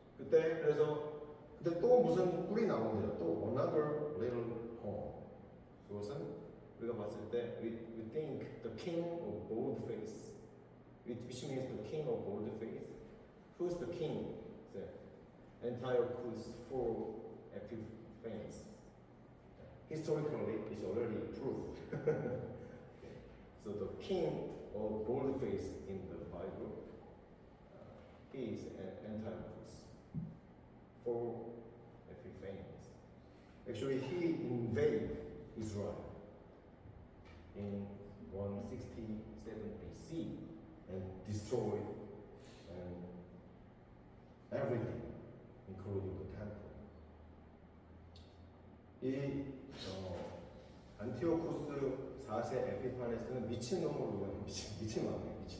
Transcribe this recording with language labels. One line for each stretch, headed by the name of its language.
Korean: 그때 또 무슨 뿔이 나오는데요.
English: 또 another little horn.
Korean: 그것은 우리가 봤을 때
English: we think the king of bold face, which means the king of bold face. Who's the king? The Antiochus for Epiphanes. Historically, it's already proved. So the king of bold face in the Bible, he is Antiochus for Epiphanes. Actually, he invaded Israel in 167 BC and destroyed everything, including the temple.
Korean: 이 안티오쿠스 4세 에피파네스는 미친놈으로 유명한 미친 왕이에요.